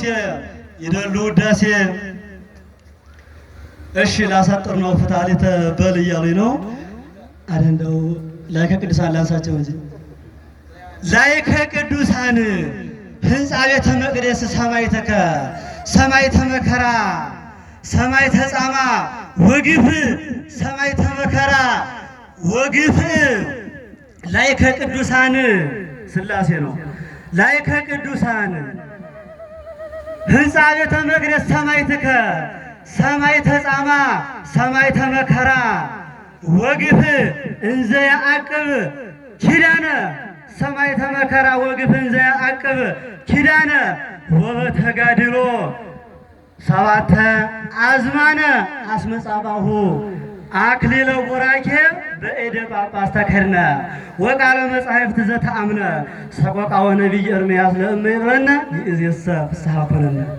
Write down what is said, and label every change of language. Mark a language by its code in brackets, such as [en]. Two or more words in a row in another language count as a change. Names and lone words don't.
[gez] ወለሙሴ ይደሉ ውዳሴ [am] እሺ ላሳጥር ነው ፍትሐሊተ በል እያሉኝ ነው። አረ እንደው [gez] ላይከ ቅዱሳን [am] ላንሳቸው እንጂ [gez] ላይከ ቅዱሳን ህንፃ ቤተ መቅደስ ሰማዕተከ ሰማዕተ መከራ ሰማዕተ ጻማ ወግፍ ሰማዕተ መከራ ወግፍ ላይከ ቅዱሳን [am] ሥላሴ ነው። [gez] ላይከ ቅዱሳን ህንፃ ቤተ መቅደስ ሰማዕተከ ሰማዕተ ጻማ ሰማዕተ መከራ ወግፍ እንዘ ያዕቅብ ኪዳነ ሰማዕተ መከራ ወግፍ እንዘ ያዕቅብ ኪዳነ ወበተጋድሎ ሰባተ አዝማነ አስመጻባሁ አክሊለ ቡራኬ በእደ ጳጳስ ተከድነ ወቃለ መጻሕፍት ዘተአምነ ሰቆቃወ ነቢይ ኤርምያስ ለእመ ይብረነ ይእዜሰ ፍስሐ ኮነነ።